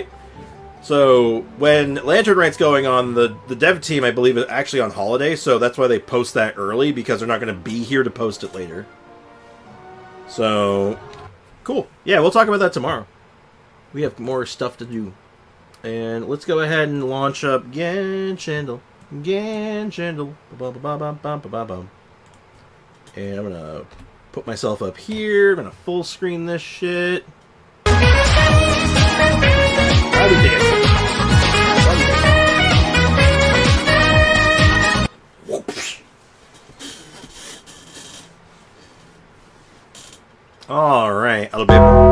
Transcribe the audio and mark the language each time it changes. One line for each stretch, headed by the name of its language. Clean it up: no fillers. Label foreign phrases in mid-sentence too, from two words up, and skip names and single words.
English: So, when Lantern Right's going on, the dev team, I believe, is actually on holiday, so that's why they post that early, because they're not going to be here to post it later. So, cool. Yeah, we'll talk about that tomorrow. We have more stuff to do. And let's go ahead and launch up Genshandle. Genshandle. Ba-ba-ba-ba-ba-ba-ba-bum. And I'm going to put myself up here. I'm going to full screen this shit. I'll be dancing. Alright, a little bit.